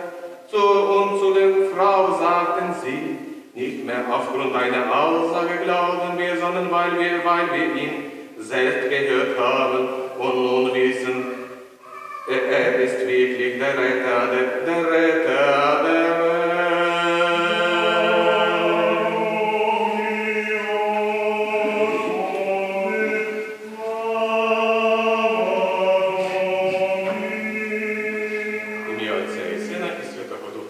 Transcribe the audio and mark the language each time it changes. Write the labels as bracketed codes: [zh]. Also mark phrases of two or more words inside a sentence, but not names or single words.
[de] Und zu der Frau sagten sie, nicht mehr aufgrund einer Aussage glauben wir, sondern weil wir ihn selbst gehört haben und nun wissen, er ist wirklich der Retter der Welt. [uk] Ім'я Отця і Сина і Святого Духа.